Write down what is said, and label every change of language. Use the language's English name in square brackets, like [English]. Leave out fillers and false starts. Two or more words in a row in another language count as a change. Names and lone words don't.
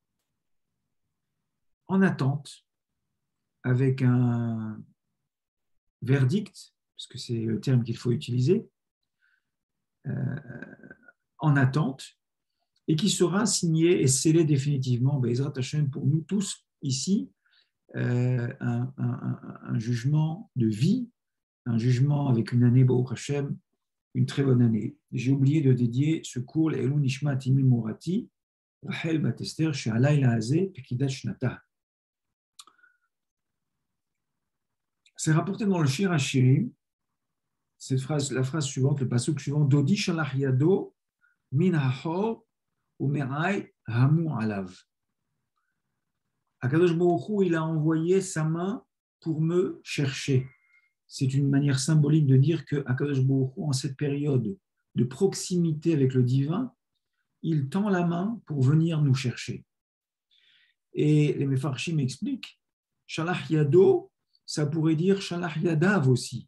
[French] en attente avec un verdict, parce que c'est le terme qu'il faut utiliser, en attente, et qui sera signé et scellé définitivement, [Hebrew] בעזרת השם, [French] pour nous tous ici, un jugement de vie, un jugement avec une année [Hebrew] ברוך השם, [French] une très bonne année. J'ai oublié de dédier ce cours, [Hebrew] לעילוי נשמת אמי מורתי רחל בת אסתר שהלילה הזה פקידת שנתה. [French] C'est rapporté dans le Shir HaShirim, cette phrase, la phrase suivante, le pasuk suivant, [Hebrew] דודי שלח ידו מן החור ומעי המו עליו. [French] Akadosh Baruch Hu, il a envoyé sa main pour me chercher. C'est une manière symbolique de dire que Akadosh Baruch Hu, en cette période de proximité avec le divin, il tend la main pour venir nous chercher. Et les Mefarshim expliquent, [Hebrew] שלח ידו, [French] ça pourrait dire [Hebrew] שלח ידיו [French] aussi.